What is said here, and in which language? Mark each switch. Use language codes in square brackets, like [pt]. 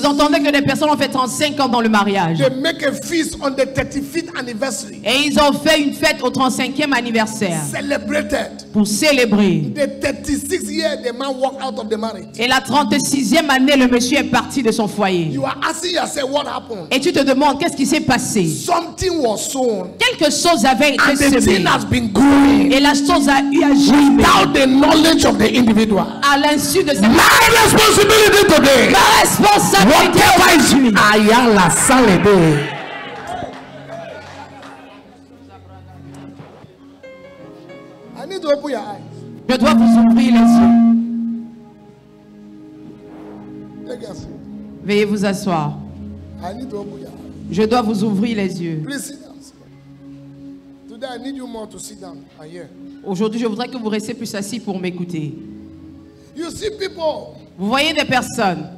[fr] Vous entendez que des personnes ont fait 35 ans dans le mariage. [en] They make a feast on the 35th anniversary. [fr] Et ils ont fait une fête au 35e anniversaire [en] Celebrated. [fr] pour célébrer. [en] The 36th year, the man walked out of the marriage. [fr] Et la 36e année, le monsieur est parti de son foyer. [en] You are asking yourself what happened. [fr] Et tu te demandes qu'est-ce qui s'est passé. [en] Something was sown, [fr] Quelque chose avait été [en] and the [fr] semé. [en] thing has been growing [fr] Et la chose a eu à germer [en] without the knowledge of the individual. [fr] à l'insu de sa... [en] My responsibility today. [fr] Ma responsabilité [en] Whatever is [fr] aujourd'hui. Ayala Salebe. [en] I need to open your eyes. [fr] Je dois vous ouvrir les yeux. [en] Take a seat. [fr] Veuillez vous asseoir. [en] I need to open your eyes. [fr] Je dois vous ouvrir les yeux. [en] Please sit down. Today I need you more to sit down and hear. [fr] Aujourd'hui, je voudrais que vous restiez plus assis pour m'écouter. [en] You see people [fr] Vous voyez des personnes